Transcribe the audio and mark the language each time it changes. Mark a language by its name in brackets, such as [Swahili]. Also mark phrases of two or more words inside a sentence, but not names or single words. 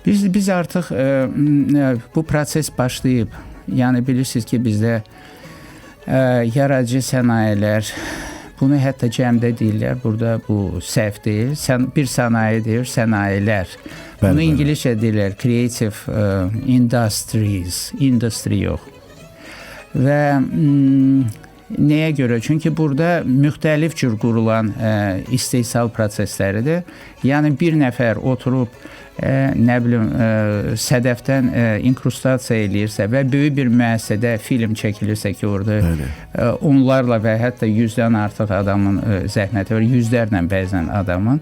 [Azerbaijani] Biz artıq bu proses başlayıb. Yəni bilirsiniz ki, bizdə yaradıcı sənayilər, bunu hətta cəmdə deyirlər, burada bu səhv deyil. Bir sənaye deyir, sənayilər. Bunu İngiliscə deyirlər, [English] creative industries, industry yox. [Azerbaijani] Və nəyə görə? Çünki burada müxtəlif cür qurulan istehsal prosesləridir. Yəni bir nəfər oturub nə bilim sədəfdən inkrustasiya eləyirsə və böyük bir müəssisədə film çəkilirsə ki, orada onlarla və hətta 100-dən artıq adamın zəhməti var, yüzlərlə bəzən adamın.